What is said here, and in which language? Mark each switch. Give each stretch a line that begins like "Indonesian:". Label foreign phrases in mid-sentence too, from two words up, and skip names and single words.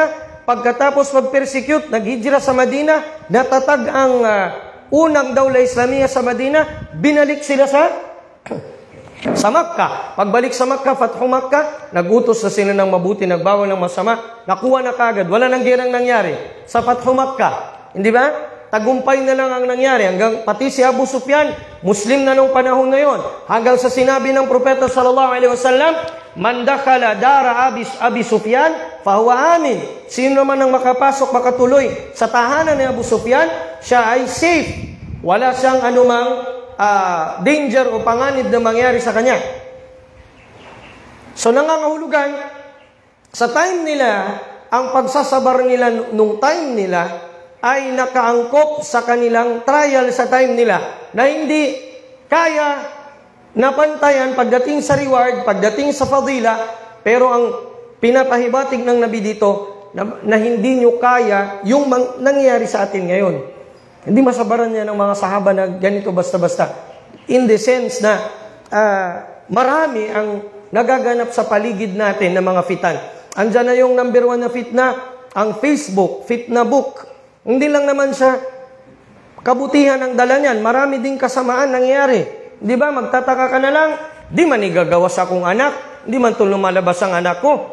Filipino: Pagkatapos mag-persecute, naghijra sa Madina, natatag ang unang
Arabic: دولة إسلامية
Filipino: sa Madina, binalik sila sa Makkah. Pagbalik sa Makkah, Fathu Makkah, nagutos na sila ng mabuti, nagbawal ng masama, nakuha na kagad. Wala nang girang nangyari sa Fathu Makkah. Hindi ba? Tagumpay na lang ang nangyari. Hanggang pati si Abu Sufyan, Muslim na nung panahon na yon. Hanggang sa sinabi ng Propeta
Arabic: صلى الله عليه وسلم، من دخل دار أبي سفيان، فهو آمن.
Filipino: Sino naman ang makapasok, makatuloy sa tahanan ni Abu Sufyan, siya ay safe. Wala siyang anumang danger o panganib na mangyari sa kanya. So nangangahulugan, sa time nila, ang pagsasabar nila nung time nila ay nakaangkop sa kanilang trial sa time nila na hindi kaya napantayan pagdating sa reward, pagdating sa fadila, pero ang pinapahibatig ng Nabi dito na hindi nyo kaya yung nangyayari sa atin ngayon. Hindi masabaran niya ng mga sahaba na ganito basta-basta.
English: In the sense
Filipino: na marami ang nagaganap sa paligid natin ng mga fitan. Andyan na yung number 1 na fitna, ang Facebook, fitna book. Hindi lang naman siya kabutihan ang dala niyan. Marami ding kasamaan nangyayari. Di ba? Magtataka ka na lang,
Cebuano: di man igagawas akong anak,
Filipino: di man tulong malabas ang anak ko.